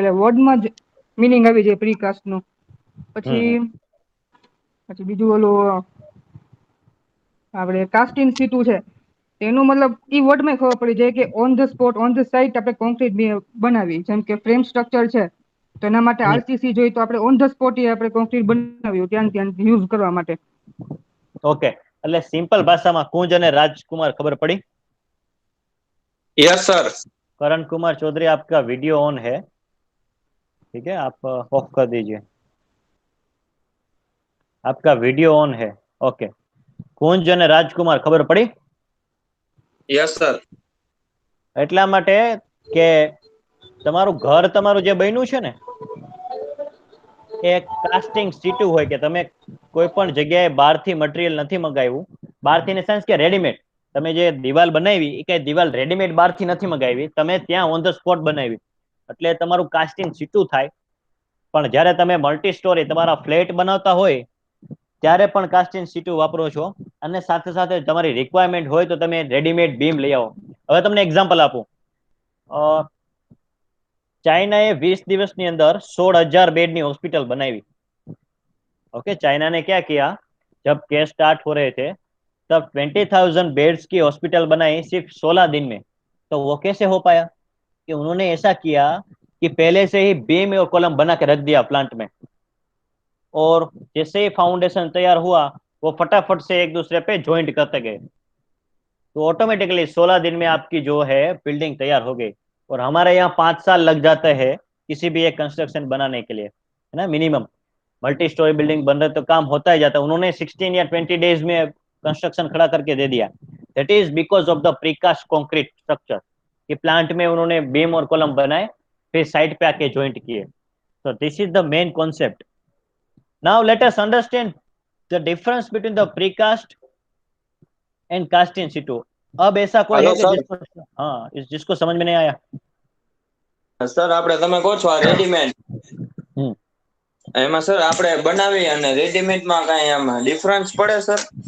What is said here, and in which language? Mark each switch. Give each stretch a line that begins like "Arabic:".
Gujarati: એટલે વર્ડમાં જ મિનિંગ આવી જાય પ્રીકાસ્ટનું. પછી પછી બીજું ઓલું આપણે કાસ્ટિંગ સીટું છે એનું મતલબ ઈ વર્ડમાં ખબર પડી જાય કે on the spot on the site આપણે કોન્ક્રીટ બનાવી. જેમ કે ફ્રેમ સ્ટ્રક્ચર છે તો એના માટે આરસીસી જોઈએ તો આપણે ઓન ધ સ્પોટ આપણે કોન્ક્રીટ બનાવ્યું ત્યાં ત્યાં યુઝ કરવા માટે. ઓકે, એટલે સિમ્પલ ભાષામાં કુંજ અને રાજકુમાર ખબર પડી?
English: Yes sir.
Hindi: करण कुमार चौधरी, आपका वीडियो ऑन है, ठीक है, आप ऑफ कर दीजिए. आपका वीडियो ऑन है.
Gujarati: ओके, કુંજ અને રાજકુમાર ખબર પડી?
English: Yes sir.
Gujarati: એટલા માટે કે તમારું ઘર તમારું જે બન્યું છે ને એ કાસ્ટિંગ સીટુ હોય, કે તમે કોઈ પણ જગ્યાએ બહારથી મટીરિયલ નથી મંગાવ્યું. બહારથી ઇન સેન્સ કે રેડીમેડ, તમે જે દિવાલ બનાવી એ કઈ દિવાલ રેડીમેડ બહારથી નથી મંગાવી, તમે ત્યાં ઓન ધ સ્પોટ બનાવી, એટલે તમારું કાસ્ટિંગ સીટુ થાય. પણ જ્યારે તમે મલ્ટી સ્ટોરી તમારા ફ્લેટ બનાવતા હોય ત્યારે પણ કાસ્ટિંગ સીટુ વાપરો છો, અને સાથે સાથે તમારી રિક્વાયરમેન્ટ હોય તો તમે રેડીમેડ બીમ લઈ આવો. હવે તમને એક્ઝામ્પલ આપું. ચાઇનાએ 20 દિવસની અંદર 16,000 બેડની
Hindi: हॉस्पिटल बनाई. ओके, चाइना ने क्या किया, जब केस स्टार्ट हो रहे थे तब 20,000 बेड्स की हॉस्पिटल बनाई सिर्फ 16 दिन में. तो वो कैसे हो पाया? कि उन्होंने ऐसा किया कि पहले से ही बीम और कॉलम बना के रख दिया प्लांट में, और जैसे ही फाउंडेशन तैयार हुआ वो फटाफट से एक दूसरे पे ज्वाइंट करते गए, तो ऑटोमेटिकली 16 दिन में आपकी जो है बिल्डिंग तैयार हो गई. और हमारे यहाँ 5 साल लग जाते हैं किसी भी एक कंस्ट्रक्शन बनाने के लिए, है ना, मिनिमम. मल्टी स्टोरी बिल्डिंग बन रहे तो काम होता ही जाता है. उन्होंने 16 या 20 डेज में कंस्ट्रक्शन खड़ा करके दे दिया.
English: that is because of the precast concrete structure,
Hindi: कि प्लांट में उन्होंने बीम और कॉलम बनाए फिर साइड पे आके ज्वाइंट किए.
English: So this is the main concept. Now let us understand the difference between the precast and cast in situ.
Hindi: अब ऐसा कोई हेलो है कि सर. जिसको, हाँ, जिसको समझ में नहीं आया?
Gujarati: સર આપણે તમે કહો છો આ રેડીમેડ, हम्म. એમાં સર આપણે બનાવી અને રેડીમેડ માં કઈ આમ ડિફરન્સ પડે સર?